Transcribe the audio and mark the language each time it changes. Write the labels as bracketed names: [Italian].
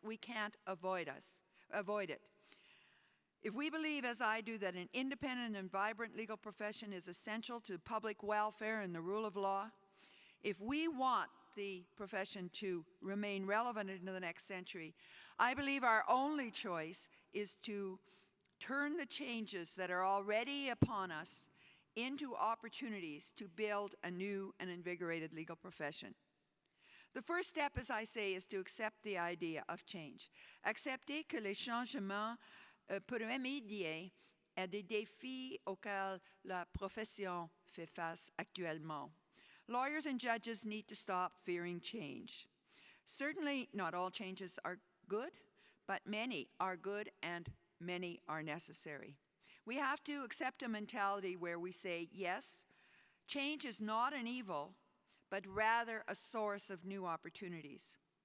[English] We can't avoid it. If we believe, as I do, that an independent and vibrant legal profession is essential to public welfare and the rule of law, if we want the profession to remain relevant into the next century, I believe our only choice is to turn the changes that are already upon us into opportunities to build a new and invigorated legal profession. The first step, as I say, is to accept the idea of change. [French] Accepter que les changements pour remédier à des défis auxquels la profession fait face actuellement. [English] Lawyers and judges need to stop fearing change. Certainly, not all changes are good, but many are good and many are necessary. We have to accept a mentality where we say, yes, change is not an evil, but rather a source of new opportunities.